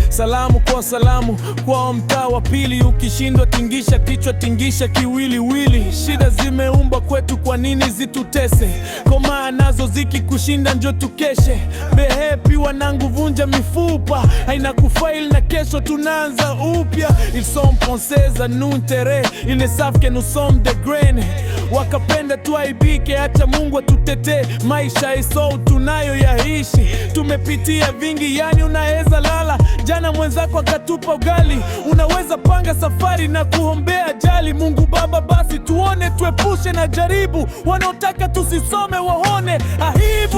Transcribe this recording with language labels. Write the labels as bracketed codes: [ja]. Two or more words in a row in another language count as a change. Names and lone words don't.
[sw] Salamu kwa salamu kwa mtaa wa pili, ukishindwa tingisha kichwa, tingisha kiwiliwili. Shida zimeumbwa kwetu, kwa nini zitutese? Komaa nazo zikikushinda njo tukeshe. [en] Be happy [sw] wanangu, vunja mifupa, haina kufail na kesho tunaanza upya. [fr] Ils sont pensés à nous enterrer, ils ne savent que nous sommes des graines. [sw] Wakapenda tuaibike, acha Mungu atutetee. Maisha iso tunayo yaishi, tumepitia vingi, yani unaweza lala. Jana mwenzako akatupa ugali, unaweza panga safari na kuombea ajali. Mungu Baba, basi tuone, tuepushe na jaribu, wanaotaka tusisome waone aibu.